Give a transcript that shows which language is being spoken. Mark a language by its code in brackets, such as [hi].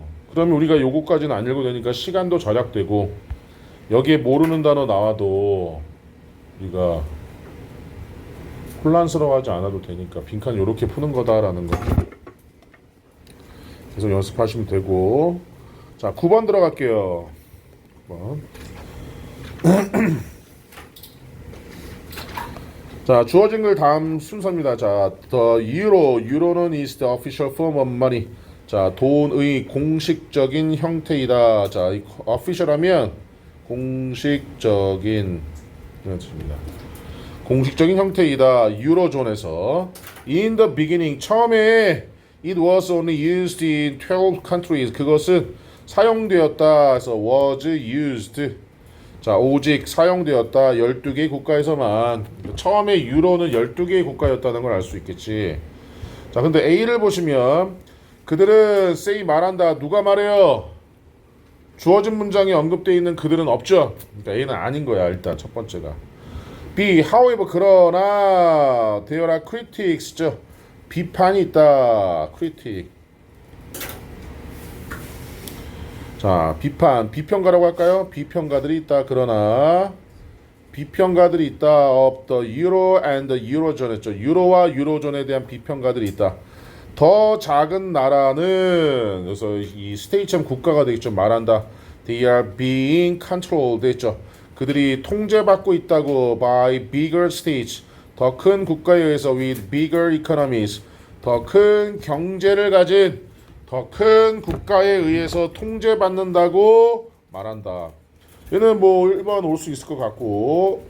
[ko] 그러면 우리가 요거까지는 안 읽어도 되니까 시간도 절약되고 여기에 모르는 단어 나와도 우리가 혼란스러워하지 않아도 되니까 빈칸 요렇게 푸는 거다라는 거 계속 연습하시면 되고. 자, 9번 들어갈게요. 9번. 자, 주어진 글 다음 순서입니다. [en] 자, the euro는 is the official form of money. [ko] 자, 돈의 공식적인 형태이다. 자, 이 official 하면 공식적인 이런 뜻입니다. 공식적인 형태이다. 유로존에서 [en] in the beginning [ko] 처음에 [en] it was only used in 12 countries. [ko] 그것은 사용되었다. 그래서 was used. 자, 오직 사용되었다. 12개 국가에서만. 처음에 유로는 12개의 국가였다는 걸 알 수 있겠지. 자, 근데 A를 보시면 그들은 say 말한다. 누가 말해요? 주어진 문장에 언급되어 있는 그들은 없죠. 그러니까 A는 아닌 거야. 일단 첫 번째가. [en] B, however [ko] 그러나 [en] there are critics죠. [ko] 비판이 있다. critic. 자, 비평가라고 할까요? 비평가들이 있다. 그러나 비평가들이 있다. [en] of the euro and the eurozone [ko] 했죠. 유로와 유로존에 대한 비평가들이 있다. 더 작은 나라는 그래서 이 스테이처럼 국가가 되겠죠. 말한다. [en] They are being controlled [ko] 했죠. 그들이 통제받고 있다고 [en] by bigger states. [ko] 더 큰 국가에 의해서 [en] with bigger economies. [ko] 더 큰 경제를 가진 더 큰 국가에 의해서 통제받는다고 말한다. 얘는 뭐 1번 올 수 있을 것 같고.